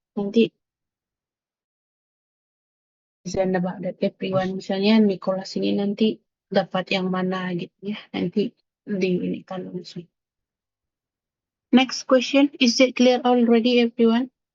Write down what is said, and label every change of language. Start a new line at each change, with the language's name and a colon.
English: Nanti present about that everyone.
Indonesian: Misalnya Nicholas ini nanti dapat yang mana gitu ya. Nanti di ini kan langsung.
English: Next question, is it clear already everyone?